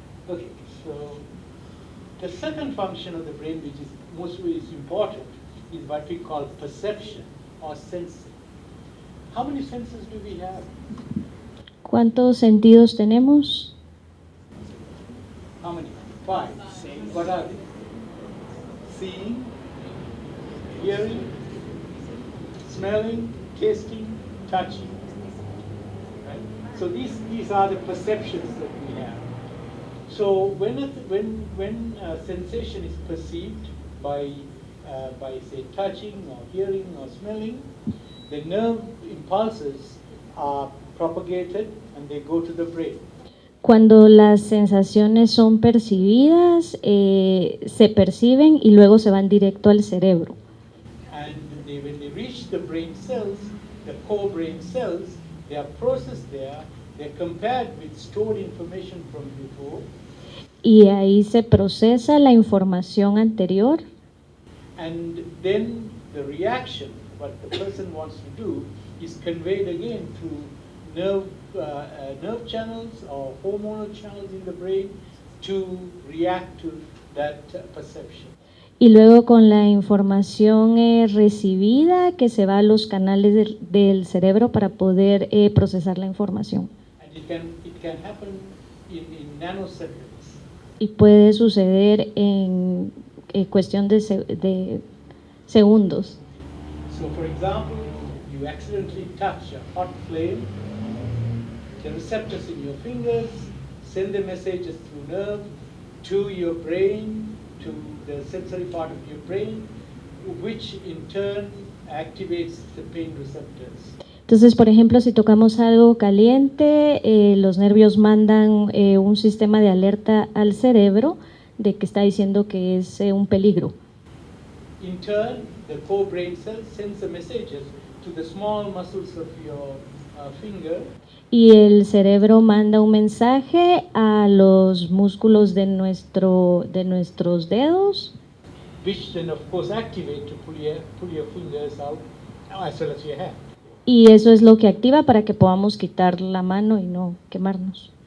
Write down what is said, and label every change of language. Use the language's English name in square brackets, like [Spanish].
[English] Okay, so the second function of the brain, which is mostly important, is what we call perception or sensing. How many senses do we have? [Spanish] ¿Cuántos sentidos tenemos? [English] How many? 5. What are they? Seeing, hearing, smelling, tasting, touching. Right? So these are the perceptions that we have. So when sensation is perceived by say touching or hearing or smelling, the nerve impulses are propagated and they go to the brain. [Spanish] Cuando las sensaciones son percibidas, se perciben y luego se van directo al cerebro. [English] And when they reach the brain cells, the core brain cells, they are processed there, they're compared with stored information from before. [Spanish] Y ahí se procesa la información anterior. [English] And then the reaction, what the person wants to do, is conveyed again through nerve channels or hormonal channels in the brain to react to that perception. [Spanish] Y luego con la información recibida que se va a los canales del cerebro para poder procesar la información. [English] And it can happen in nanoseconds. [Spanish] Y puede suceder en cuestión de segundos. [English] So for example, you accidentally touch a hot flame, the receptors in your fingers send the messages through nerve to your brain, to the sensory part of your brain, which in turn activates the pain receptors. [Spanish] Entonces, por ejemplo, si tocamos algo caliente, los nervios mandan un sistema de alerta al cerebro de que está diciendo que es un peligro. [English] In turn, the core brain cell sends the messages to the small muscles of your finger. [Spanish] Y el cerebro manda un mensaje a los músculos de nuestros dedos, [English] Which then of course activate to pull your fingers out as well as your hand. [Spanish] y eso es lo que activa para que podamos quitar la mano y no quemarnos.